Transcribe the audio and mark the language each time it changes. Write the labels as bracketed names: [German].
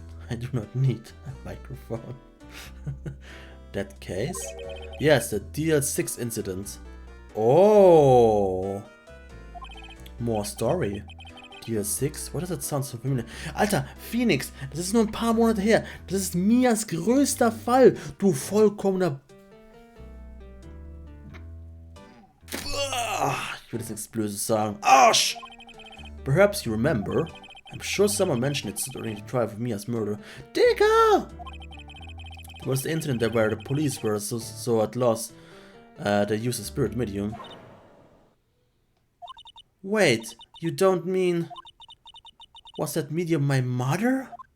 [English] I do not need a microphone. That case? Yes, the DL6 incident. Oh! More story. DL6? What does that sound so familiar? [German] Alter, Phoenix, das ist nur ein paar Monate her. Das ist Mias größter Fall. Du vollkommener... Ich will jetzt nichts Böses sagen. Arsch! [English] Perhaps you remember. I'm sure someone mentioned it during the trial of Mia's murder. [German] Digga! [English] It was the incident where the police were so at loss they used a spirit medium. Wait, you don't mean... Was that medium my mother?